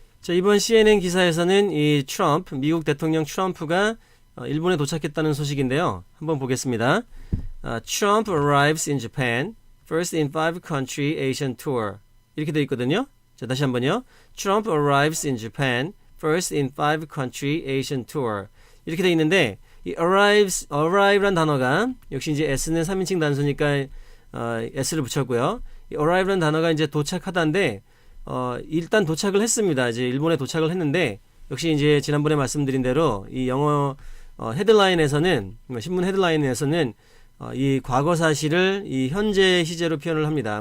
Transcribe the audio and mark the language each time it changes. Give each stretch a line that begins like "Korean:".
Korean: 자, 이번 CNN 기사에서는 이 트럼프, 미국 대통령 트럼프가 일본에 도착했다는 소식인데요. 한번 보겠습니다.
English: Trump arrives in Japan, first in 5 country Asian tour.
Korean: 이렇게 되어 있거든요. 자, 다시 한번요.
English: Trump arrives in Japan, first in 5 country Asian tour.
Korean: 이렇게 되어 있는데 이 arrive란 단어가 역시 이제 S는 3인칭 단수니까 S를 붙였고요. 이 arrive란 단어가 이제 도착하다인데 일단 도착을 했습니다. 이제 일본에 도착을 했는데 역시 이제 지난번에 말씀드린 대로 이 영어 헤드라인에서는 신문 헤드라인에서는 이 과거 사실을 이 현재 시제로 표현을 합니다.